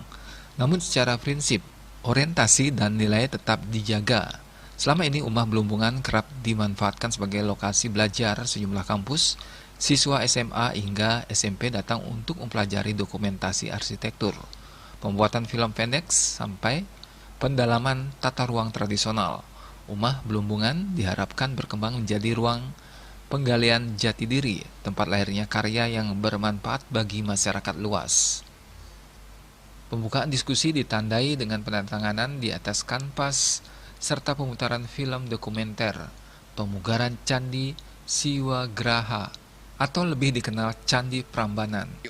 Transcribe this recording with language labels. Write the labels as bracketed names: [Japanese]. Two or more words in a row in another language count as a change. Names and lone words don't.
[Indonesian] Namun secara prinsip, orientasi dan nilai tetap dijaga. Selama ini Umah Blumbungan kerap dimanfaatkan sebagai lokasi belajar sejumlah kampus. Siswa SMA hingga SMP datang untuk mempelajari dokumentasi arsitektur, pembuatan film pendek, sampai pendalaman tata ruang tradisional. Umah Blumbungan diharapkan berkembang menjadi ruang penggalian jati diri, tempat lahirnya karya yang bermanfaat bagi masyarakat luas. Pembukaan diskusi ditandai dengan penandatanganan di atas kanvas serta pemutaran film dokumenter pemugaran Candi Siwagraha atau lebih dikenal Candi Prambanan.